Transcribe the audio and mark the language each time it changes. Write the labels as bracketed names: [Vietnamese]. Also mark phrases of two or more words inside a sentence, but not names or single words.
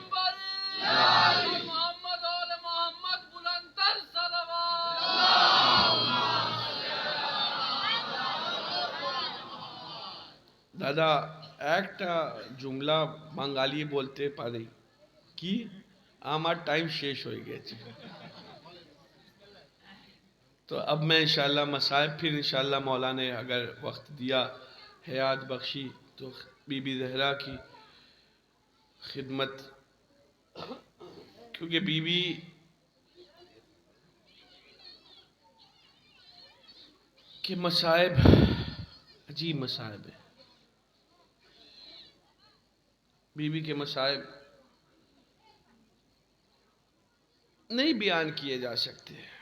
[Urdu] محمد آل محمد بلندر صلوات۔ [Bangla] দাদা একটা জুমলা বাঙালি বলতে পারি কি? আমার টাইম শেষ হয়ে গেছে। [Urdu] تو اب میں انشاءاللہ مصائب پھر انشاءاللہ مولا نے اگر وقت دیا، حیات بخشی، تو بی بی زہرا کی خدمت، کیونکہ بی بی کے مصائب عجیب مصائب ہیں، بی بی کے مصائب نہیں بیان کیے جا سکتے۔